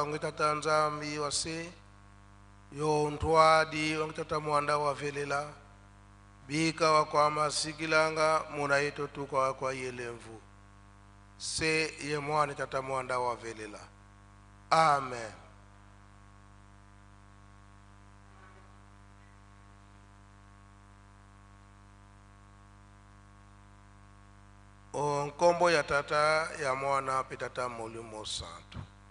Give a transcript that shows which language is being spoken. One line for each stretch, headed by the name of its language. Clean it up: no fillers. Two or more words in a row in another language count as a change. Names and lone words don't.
Kongo: ngitata nzambi wase yo ntwadi wangitata mwanda wa velela bika wa kwa masikilanga muna yeto tuka kwa yelemvu se ye mwana tata mwanda wa velela. Amen. Nkombo ya tata ya mwana petata Mulimo Santo.